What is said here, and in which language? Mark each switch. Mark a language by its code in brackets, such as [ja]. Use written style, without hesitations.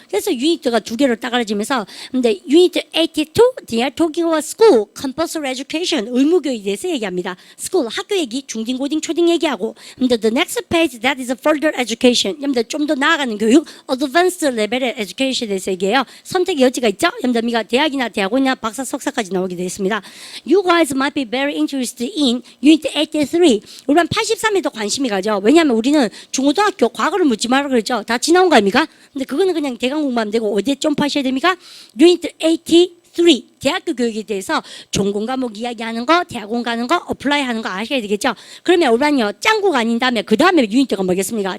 [ko] 그래서 유니트가 두 개로 따라지면서 근데 유니트 82 [en] they are talking about school compulsory education [ko] 의무교육에 대해서 얘기합니다. school 학교 얘기 중딩 고딩 초딩 얘기하고 근데 [en] the next page that is further education [ko] 여러분들 좀 더 나아가는 교육 [en] advanced level [ko] 의 education에 대해서 얘기해요. 선택의 여지가 있죠? 여러분들 우리가 대학이나 대학원이나 박사 석사까지 나오게 되어 있습니다. [en] You guys might be very interested in Unit 83. [ko] 우리는 83에 더 관심이 가죠. 왜냐하면 우리는 중고등학교 과거를 묻지 말라 그랬죠. 다 지나온 거 아닙니까? 근데 그거는 그냥 대강 공부하면 되고 어디에 점프하셔야 됩니까? [en] Unit 83. [ko] 대학교 교육에 대해서 전공 과목 이야기하는 거, 대학원 가는 거, 어플라이 하는 거 아셔야 되겠죠? 그러면 우리는요, 짱구가 아닌 다음에 그 다음에 유니트가 뭐겠습니까?